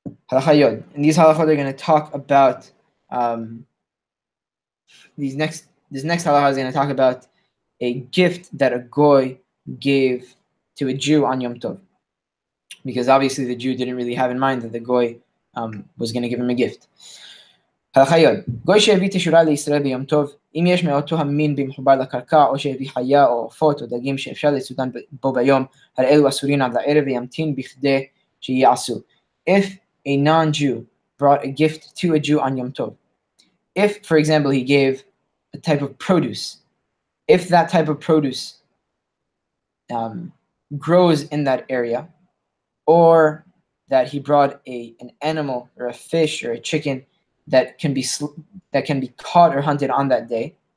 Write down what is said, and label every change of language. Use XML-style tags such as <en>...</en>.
<en>Halacha Yod. And these halachot are going to talk about this next halacha is going to talk about a gift that a goy gave to a Jew on Yom Tov, because obviously the Jew didn't really have in mind that the goy was going to give him a gift.</en> <he>הלכה יוד, גוי שהביא תשורה לישראל ביום טוב, אם יש מאותו המין במחובר לקרקע, או שהביא חיה או עופות או דגים שאפשר לצודן בו ביום, הרי אלו אסורים עד לערב וימתין בכדי שיעשו.</he> <en>If a non-Jew brought a gift to a Jew on Yom Tov, if, for example, he gave a type of produce, if that type of produce grows in that area, or that he brought an animal or a fish or a chicken that can be caught or hunted on that day,</en>